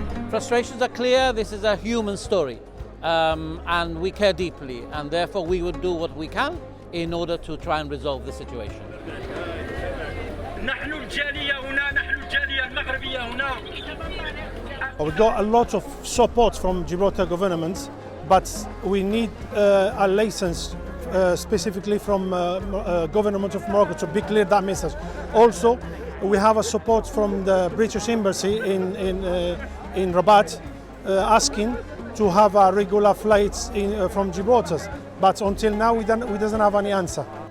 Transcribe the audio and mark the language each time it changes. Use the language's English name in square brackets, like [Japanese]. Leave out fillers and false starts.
[English] Frustrations are clear. This is a human story, and we care deeply, and therefore we would do what we can in order to try and resolve the situation. [Arabic] نحن الجالية هنا، نحن الجالية المغربية هنا. [English] We got a lot of support from Gibraltar government, but we need a license specifically from government of Morocco to be clear that message. Also, we have a support from the British Embassy in Rabat asking to have a regular flights from Gibraltar, but until now we doesn't have any answer.